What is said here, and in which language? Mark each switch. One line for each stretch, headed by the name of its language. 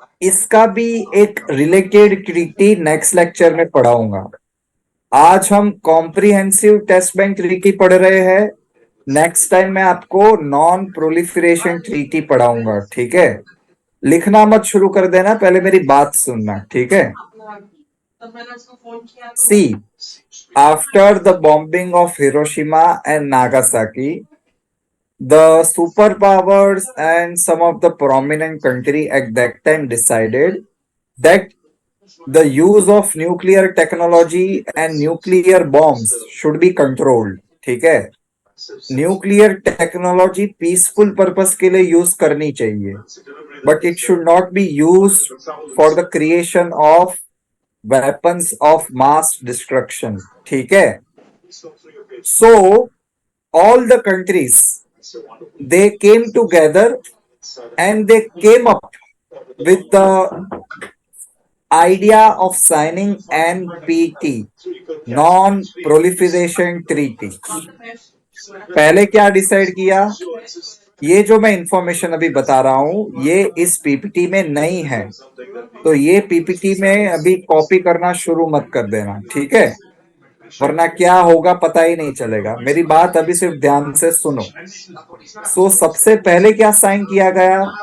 Hindi: इसका भी एक रिलेटेड ट्रीटी नेक्स्ट लेक्चर में पढ़ाऊंगा. आज हम कॉम्प्रिहेंसिव टेस्ट बैंक ट्रीटी पढ़ रहे हैं. नेक्स्ट टाइम मैं आपको नॉन प्रोलिफरेशन ट्रीटी पढ़ाऊंगा. ठीक है, लिखना मत शुरू कर देना, पहले मेरी बात सुनना. ठीक है. तब मैंने उसको फोन किया तो
English: See, after the bombing of Hiroshima and Nagasaki, the superpowers and some of the prominent country at that time decided that the use of nuclear technology and nuclear bombs should be controlled.
Hindi: ठीक है, nuclear technology peaceful purpose के लिए use करनी चाहिए,
English: But it should not be use for the creation of weapons of mass destruction. ठीक है, so all the countries they came together and they came up with the idea of signing NPT, non-proliferation treaty.
Hindi: पहले क्या decide किया? ये जो मैं information अभी बता रहा हूं ये इस पीपीटी में नहीं है, तो ये पीपीटी में अभी कॉपी करना शुरू मत कर देना. ठीक है, वरना क्या होगा पता ही नहीं चलेगा. मेरी बात अभी सिर्फ ध्यान से सुनो. सो सबसे पहले क्या साइन किया गया?